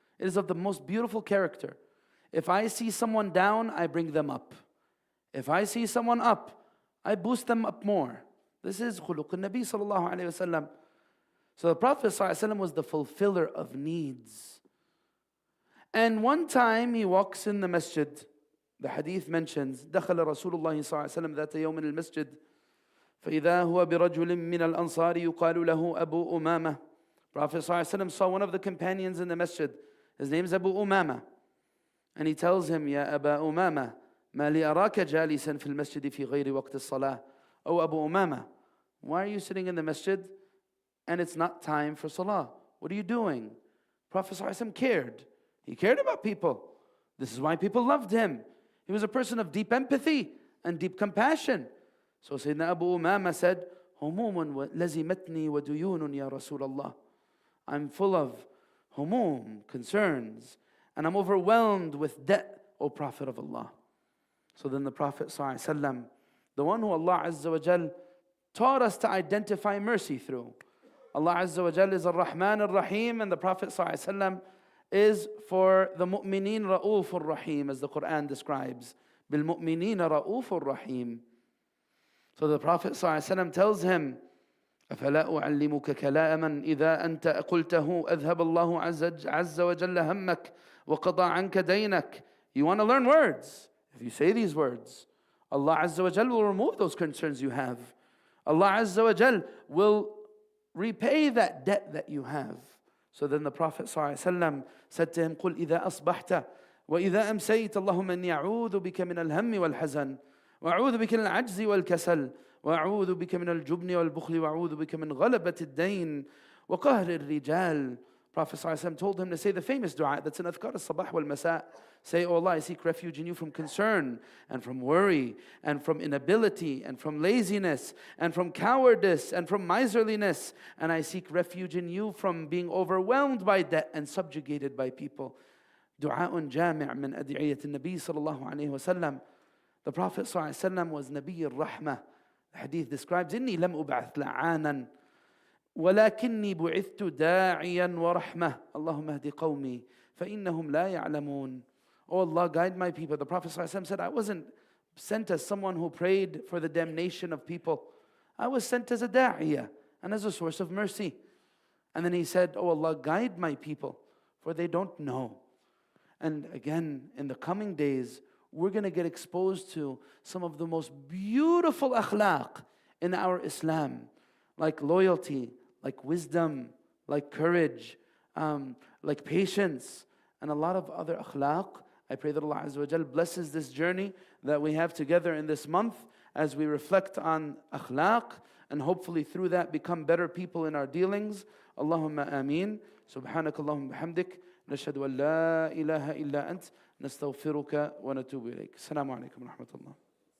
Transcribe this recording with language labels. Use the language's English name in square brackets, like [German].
[English] It is of the most beautiful character. If I see someone down, I bring them up. If I see someone up, I boost them up more. This is [Arabic] khuluq al-Nabi sallallahu alayhi wa sallam. [English] So the Prophet ﷺ was the fulfiller of needs. And one time he walks in the masjid. The hadith mentions [Arabic] دخل رسول الله صلى الله عليه وسلم ذات يوم المسجد فإذا هو برجل من الأنصار يقال له أبو أمامة. [English] Prophet ﷺ saw one of the companions in the masjid. His name is Abu Umama. And he tells him, [Arabic] يا أبا أمامة ما لي أراك جالسا في المسجد في غير وقت الصلاة. [English] Oh Abu Umama, why are you sitting in the masjid and it's not time for salah? What are you doing? Prophet ﷺ cared. He cared about people. This is why people loved him. He was a person of deep empathy and deep compassion. So Sayyidina Abu Umama said, [Arabic] هموم لزمتني وديون يا رسول الله. [English] I'm full of humum, concerns, and I'm overwhelmed with debt, O Prophet of Allah. So then the Prophet ﷺ, the one who Allah Azza wa Jal taught us to identify mercy through. Allah Azza wa Jal is Ar-Rahman Ar-Rahim, and the Prophet ﷺ is for the mu'mineen Ra'ufur Rahim, as the Quran describes. [Arabic] Bil mu'mineen Ra'ufur Rahim. [English] So the Prophet ﷺ tells him, [Arabic] أفلا أعلمك كلاما إذا أنت قلته أذهب الله عز وجل همك وقضى عنك دينك. [English] You want to learn words? If you say these words, Allah Azza wa Jal will remove those concerns you have. Allah Azza wa Jal will repay that debt that you have. So then the Prophet ﷺ said to him, [Arabic] قل إذا أصبحت وإذا أمسيت اللهم إني أعوذ بك من الهم والحزن وأعوذ بك من العجز والكسل وأعوذ بك من الجبن والبخل وأعوذ بك من غلبة الدين وقهر الرجال. [English] Prophet ﷺ told him to say the famous dua that's in Adhkar al-Sabah wal-Masa. Say, oh Allah, I seek refuge in you from concern and from worry and from inability and from laziness and from cowardice and from miserliness. And I seek refuge in you from being overwhelmed by debt and subjugated by people. [Arabic] Du'a'un jami' min ad'iyyat al-Nabi sallallahu alayhi wa sallam. [English] The Prophet ﷺ was Nabi al-Rahmah. The hadith describes, [Arabic] إني لم أبعث لعانا ولكني بعثت داعيا ورحمة اللهم اهد قومي فإنهم لا يعلمون. [English] Oh Allah, guide my people. The Prophet ﷺ said, I wasn't sent as someone who prayed for the damnation of people. I was sent as a da'iyah and as a source of mercy. And then he said, oh Allah, guide my people, for they don't know. And again, in the coming days, we're going to get exposed to some of the most beautiful akhlaq in our Islam, like loyalty, like wisdom, like courage, like patience, and a lot of other akhlaq. I pray that Allah Azza wa Jal blesses this journey that we have together in this month as we reflect on akhlaq, and hopefully through that become better people in our dealings. [Arabic] Allahumma ameen. Subhanakallahumma bihamdik. نشهد أن لا إله إلا أنت نستغفرك ونتوب إليك. السلام عليكم ورحمة الله.